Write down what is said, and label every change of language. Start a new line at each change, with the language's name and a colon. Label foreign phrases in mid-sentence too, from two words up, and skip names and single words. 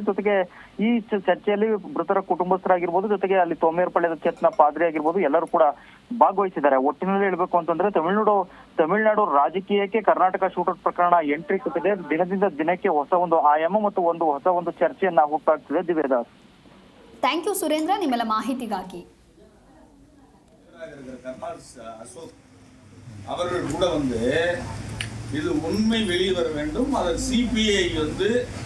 Kannada: ಜೊತೆಗೆ ಈ ಚರ್ಚೆಯಲ್ಲಿ ಮೃತರ ಕುಟುಂಬಸ್ಥರಾಗಿರ್ಬೋದು, ಜೊತೆಗೆ ಅಲ್ಲಿ ತೋಮೇರ್ ಪಾಳ್ಯದ ಚರ್ಚ್ನ ಪಾದ್ರಿ ಆಗಿರ್ಬೋದು, ಎಲ್ಲರೂ ಕೂಡ ಭಾಗವಹಿಸಿದ್ದಾರೆ. ಒಟ್ಟಿನಲ್ಲಿ ಹೇಳ್ಬೇಕು ಅಂತಂದ್ರೆ ತಮಿಳುನಾಡು ರಾಜಕೀಯಕ್ಕೆ ಕರ್ನಾಟಕ ಶೂಟೌಟ್ ಪ್ರಕರಣ ಎಂಟ್ರಿ ಕೊಟ್ಟಿದೆ. ದಿನದಿಂದ ದಿನಕ್ಕೆ ಹೊಸ ಒಂದು ಆಯಾಮ ಮತ್ತು ಹೊಸ ಒಂದು ಚರ್ಚೆಯನ್ನ ಹುಟ್ಟಾಗ್ತಿದೆ. ದಿವ್ಯದಾಸ್,
English: thank you
Kannada: ಸುರೇಂದ್ರ, ನಿಮ್ಮೆಲ್ಲ ಮಾಹಿತಿಗಾಗಿ.
Tamil: அசோக் அவர்கள் கூட இது உண்மை வெளியே வர வேண்டும். அதை சிபிஐ